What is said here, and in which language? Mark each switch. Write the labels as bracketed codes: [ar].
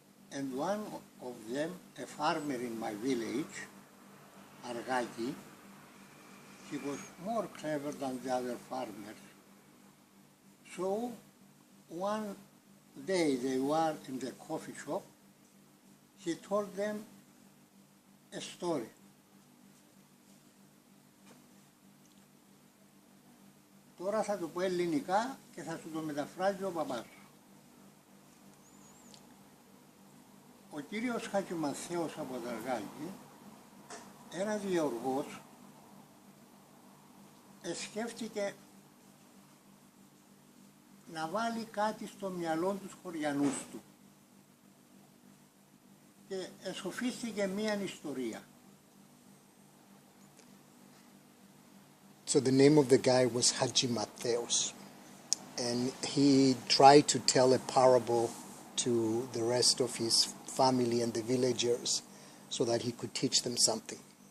[en] And one of them, a farmer in my village, Argaki, he was more clever than the other farmers. So one day they were in the coffee shop, he told them a story. [el] Τώρα θα το πω ελληνικά και θα σου το μεταφράζει ο παπάς σου. Ο κύριος Hadjimathaios από το Argaki, ένας γεωργός, σκέφτηκε να βάλει κάτι στο μυαλό τους χωριανούς του και εσοφίστηκε μία ιστορία. [en] So the name of the guy was Hadjimathaios, and he tried to tell a parable to the rest of his family and the villagers so that he could teach them something.